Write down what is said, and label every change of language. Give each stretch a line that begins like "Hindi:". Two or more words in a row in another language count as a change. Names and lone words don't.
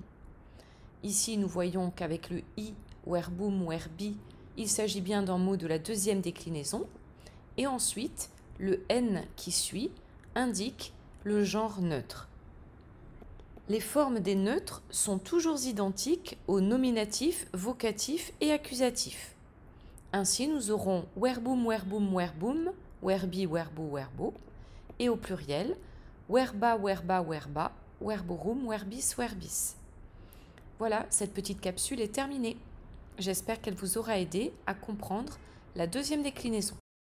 French: Ici, nous voyons qu'avec le i, verbum ou verbi, il s'agit bien d'un mot de la deuxième déclinaison. Et ensuite, le n qui suit indique le genre neutre. Les formes des neutres sont toujours identiques aux nominatifs, vocatifs et accusatifs. Ainsi, nous aurons
Latin: verbum, verbum, verbum, verbi, verbo, verbo,
French: et au pluriel,
Latin: verba, verba, verba, verborum, verbis, verbis.
French: Voilà, cette petite capsule est terminée. J'espère qu'elle vous aura aidé à comprendre la deuxième déclinaison.